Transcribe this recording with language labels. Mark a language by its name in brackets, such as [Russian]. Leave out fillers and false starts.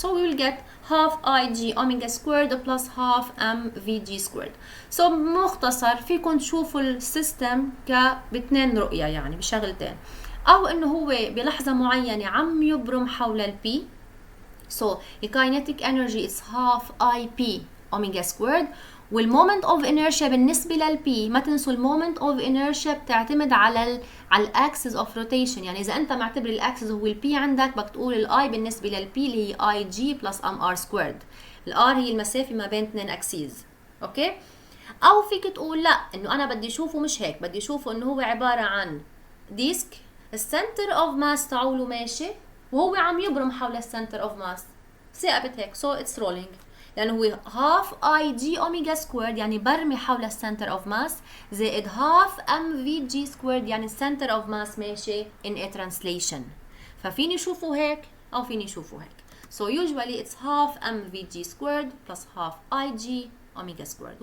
[English] So we will get half ig omega squared plus half mvg squared. [Arabic] So مختصر فيكم تشوفوا السيستم باثنين رؤية، يعني بشغلتين، أو إنه هو بلحظة معينة عم يبرم حول ال P. [English] So the kinetic energy is half ip omega squared، [Arabic] والمومنت اوف انيرشيا بالنسبه للبي ما تنسوا المومنت اوف انيرشيا بتعتمد على الاكسس اوف روتيشن. يعني اذا انت معتبر الاكسس هو البي عندك بدك تقول الاي بالنسبه للبي اللي هي اي جي بلس ام ار سكويرد. الار هي المسافه ما بين اثنين اكسيز. اوكي، او فيك تقول لا انه انا بدي اشوفه مش هيك، بدي اشوفه انه هو عباره عن ديسك السنتر اوف ماس تاعوله ماشي وهو عم يبرم حول السنتر اوف ماس ثابت هيك. so it's rolling لأنه هو half IG omega squared يعني برمي حول السنتر اوف ماس زائد half mvg squared يعني السنتر اوف ماس ماشي in a translation. ففيني شوفوا هيك أو فيني شوفوا هيك. [English] so usually it's half mvg squared plus half IG omega squared.